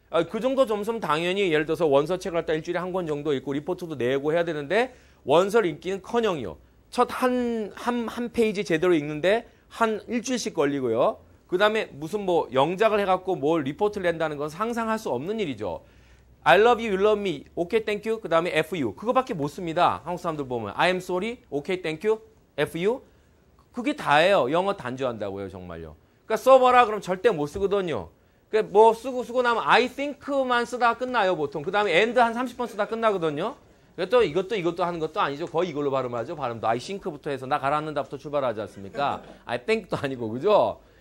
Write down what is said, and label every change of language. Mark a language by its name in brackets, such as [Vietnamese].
[Korean] 그 정도 점수는 당연히 예를 들어서 원서책을 갖다 일주일에 한 권 정도 읽고 리포트도 내고 해야 되는데 원서를 읽기는 커녕이요. 첫 한 페이지 제대로 읽는데 한 일주일씩 걸리고요. 그 다음에 무슨 뭐 영작을 해갖고 뭘 리포트를 낸다는 건 상상할 수 없는 일이죠. [English] I love you, you love me, okay, thank you, [Korean] 그 다음에 [English] FU. [Korean] 그거밖에 못 씁니다. 한국 사람들 보면. [English] I am sorry, okay, thank you, FU. [Korean] 그게 다예요. 영어 단조한다고요, 정말요. 그러니까 써봐라 그럼 절대 못 쓰거든요. 그러니까 뭐 쓰고 나면 I think만 쓰다가 끝나요, 보통. 그 다음에 and 한 30번 쓰다 끝나거든요. 또 이것도 하는 것도 아니죠. 거의 이걸로 발음하죠. 발음도 I think부터 해서 나 가라앉는다부터 출발하지 않습니까? I think도 아니고, 그죠?